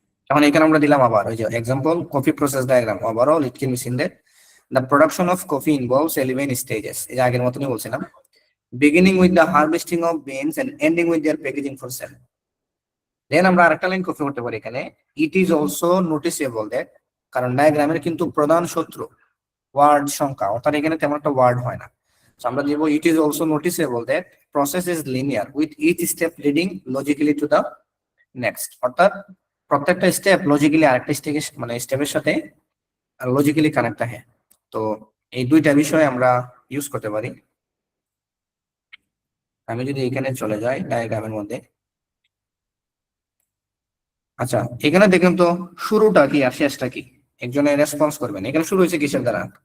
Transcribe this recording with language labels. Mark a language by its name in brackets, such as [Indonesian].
[Bangla] এখন এখানে আমরা দিলাম আবার ওই যে example coffee process diagram, [English] overall it can be seen that the production of coffee involves 11 stages, [Bangla] এই আগের মতনই বলছিলাম, [English] beginning with the harvesting of beans and ending with their packaging for sale। [Bangla] দেন আমরা আরেকটা লাইন কপি করতে পারি এখানে, [English] it is also noticeable that, [Bangla] কারণ ডায়াগ্রামের কিন্তু প্রধান শত্রু ওয়ার্ড সংখ্যা, অর্থাৎ এখানে তেমন একটা ওয়ার্ড হয় না। আমরা দিব [English] it is also noticeable that process is linear with each step leading logically to the next, [Bangla] অর্থাৎ প্রত্যেকটা স্টেপ লজিক্যালি আরেকটা মানে স্টেপের সাথে লজিক্যালি কানেক্ট থাকে। তো এই দুইটা বিষয় আমরা ইউজ করতে পারি। আমি যদি এখানে চলে যাই ডায়াগ্রামের মধ্যে, আচ্ছা এখানে দেখুন তো শুরুটা কি আর শেষটা কি, একজনে রেসপন্স করবেন। এখানে শুরু হয়েছে কিসের দ্বারা?